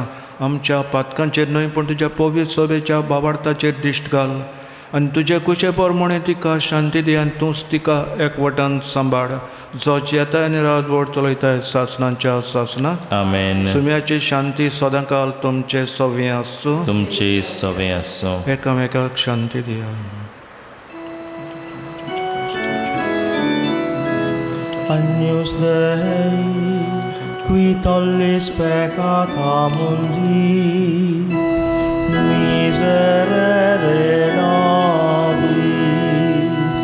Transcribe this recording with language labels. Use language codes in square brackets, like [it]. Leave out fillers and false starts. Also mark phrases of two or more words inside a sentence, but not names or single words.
[kok] आमच्या पातकांचेर न्हय पूण तुज्या पवित्र सभेच्या बाबार्थाचेर दिश्ट घाल आनी तुजे कुशे पोरमणे तिका शांती दी आनी तूंच तिका एकवटान सांबाळ जोच येताय आनी राजवट चलयताय सासणांच्या सासणाक. आमेन. सुम्याची शांती सदांकाल तुमचे सव्वें आसूं. तुमचे सवे आसूं. एकामेकाक शांती दिया. [la] Agnus Dei, qui tollis peccata mundi, miserere nobis.